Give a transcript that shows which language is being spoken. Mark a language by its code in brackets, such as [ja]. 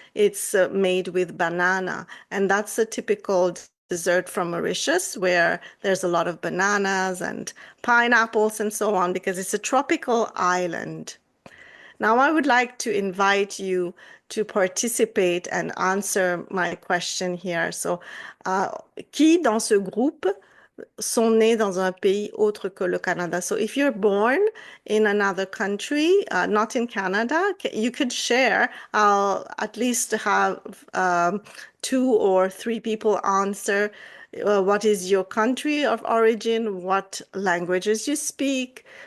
[en] It's made with banana, and that's a typical dessert from Mauritius, where there's a lot of bananas and pineapples and so on, because it's a tropical island. Now, I would like to invite you to participate and answer my question here. [fr] So, qui dans ce groupe sont nés dans un pays autre que le Canada? [en] So if you're born in another country, not in Canada, you could share. I'll at least have 2 or 3 people answer. What is your country of origin? What languages you speak?